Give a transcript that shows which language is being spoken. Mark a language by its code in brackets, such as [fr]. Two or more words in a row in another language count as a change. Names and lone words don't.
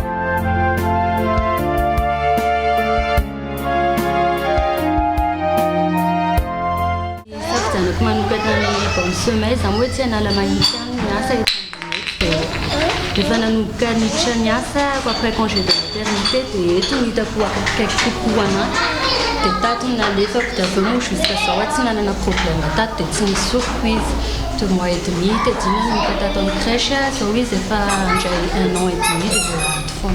[mg] Zanako manokana ny [fr] bonne sommeil [mg] izany hoe tsy hanala mahitsy any ny asa efa nanomboka niditra ny asa [fr] après congé de maternité [mg] dia eto no hitako akaiky kokoa anahy, dia tato no nalefako dia aveo moa jusqu'à zao tsy nanana problème tato dia tsy nisy surprise. [fr] 2 mois et demi [mg] tedina nanomboka tato amin'ny crèche, zao izy efa andray [fr] 1 an et demi [mg] dia voalato foana.